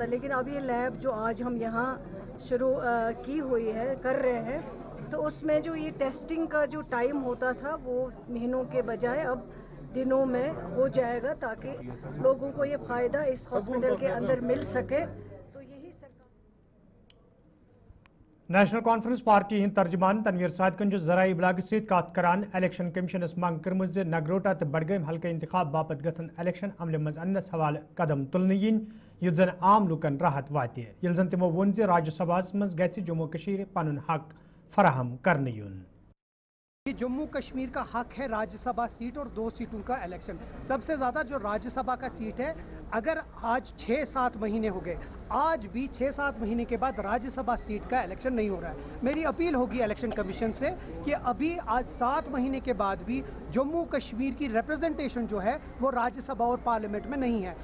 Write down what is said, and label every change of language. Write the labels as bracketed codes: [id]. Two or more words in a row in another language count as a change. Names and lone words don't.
[hi] लेकिन अब ये लैब जो आज हम यहाँ शुरू की हुई है, कर रहे हैं, तो उसमें जो ये टेस्टिंग का जो टाइम होता था वो महीनों के बजाय अब दिनों में हो जाएगा, ताकि लोगों को ये फ़ायदा इस हॉस्पिटल के अंदर मिल सके। तो यही सरकार [ks] नेशनल कॉन्फ्रेंस पार्टी हिंद तर्जमान तनवीर सादिकन जराई इबलाग सत कत करान [en] election commissions [ks] मंग कर्म नगरोटा तो बडगम हल्के इंतखाब बापत गन इलेक्शन अमल मज अनस हवाले कदम तुलने yin युत जन आम लुकन राहत वाते यिल जन तिमो वोन राज्यसभा मज गि जम्मू कशीर पनुन हक फराहम करने युन। [hi] जम्मू कश्मीर का हक है राज्यसभा सीट और 2 सीटों का इलेक्शन। सबसे ज़्यादा जो राज्यसभा का सीट है, अगर आज 6-7 महीने हो गए, आज भी 6-7 महीने के बाद राज्यसभा सीट का इलेक्शन नहीं हो रहा है। मेरी अपील होगी [en] election commission [hi] से कि अभी आज 7 महीने के बाद भी जम्मू कश्मीर की रिप्रेजेंटेशन जो है वो राज्यसभा और पार्लियामेंट में नहीं है।